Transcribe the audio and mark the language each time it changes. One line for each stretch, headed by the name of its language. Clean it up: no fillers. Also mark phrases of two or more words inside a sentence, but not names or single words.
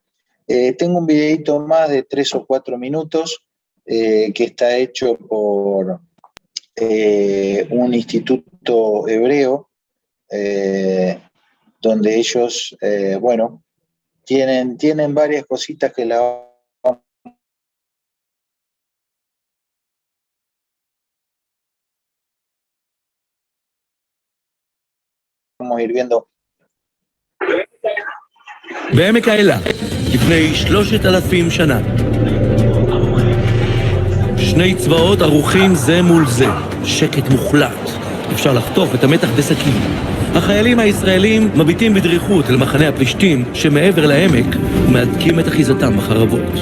Spanish: Tengo un videito más de 3 o 4 minutos que está hecho por un instituto hebreo donde ellos, bueno, tienen varias cositas que la vamos a ir viendo.
Hebrew: בעמק האלה, לפני 3,000 שנה. שני צבאות ערוכים זה מול זה, שקט מוחלט. אפשר לחטוף את המתח בסכין. החיילים הישראלים מביטים בדריכות אל מחנה הפלישתים שמעבר לעמק ומהדקים את אחיזתם בחרבות.